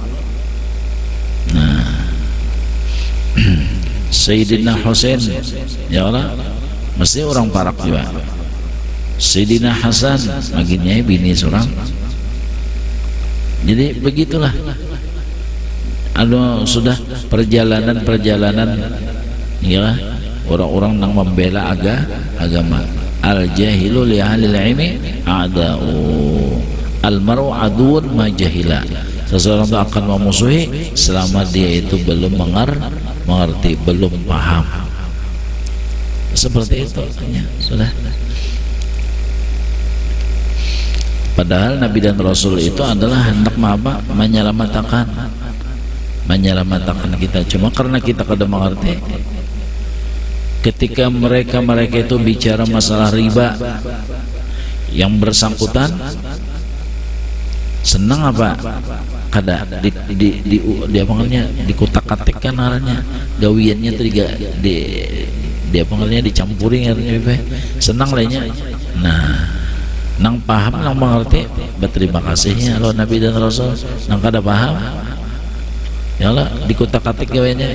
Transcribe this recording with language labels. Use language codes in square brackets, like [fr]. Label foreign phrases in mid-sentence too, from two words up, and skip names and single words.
[bjn] Nah Sayyidina Husain [ar] ya Allah [bjn] mesti orang parak juga. Sayyidina Hasan maginya bini seorang. [id] Jadi begitulah. Sudah perjalanan ya orang-orang yang membela agama. [ar] الجاهل لأهل العلم أعداء. المرء عدو ما جهل. [id] Seseorang itu akan memusuhi selama dia itu belum mengerti, belum paham. Seperti itu ya, sudah. Padahal Nabi dan Rasul itu adalah hendak menyelamatkan kita. [bjn] Cuma karena kita kada mengerti, ketika mereka itu bicara masalah riba, yang bersangkutan senang apa? Kada di apa namanya, dikutak-katikkan arahnya, gawiannya itu di apa namanya, dicampuri arahnya, senang lainnya. Nah, nang paham, nang mengerti, berterima kasihnya kalau Nabi dan Rasul. Nang kada paham, [ar] ya Allah, [bjn] dikutak-katik gawiannya.